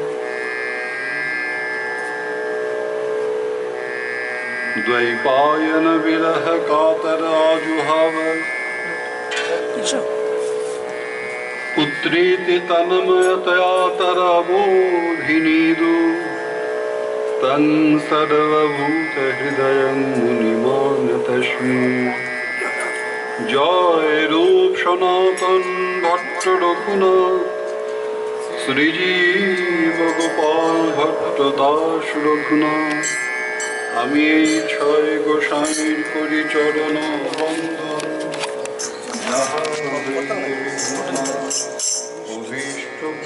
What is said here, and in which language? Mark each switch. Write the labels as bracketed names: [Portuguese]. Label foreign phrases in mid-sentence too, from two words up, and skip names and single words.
[Sanskrit] द्वैपायन विरह कातराजुहाव पुत्रेति तन्मयतया तरवोऽभिनीदु तं सर्वभूतहृदयं मुनिमानतस्मै। [Bangla] জয় রূপ সনাতন ভট্ট রঘুনাথ শ্রীজীব গোপাল ভট্ট দাস রঘুনাথ। আমি এই ছয় গোসাইর করি চরণ বন্দন অভীষ্ট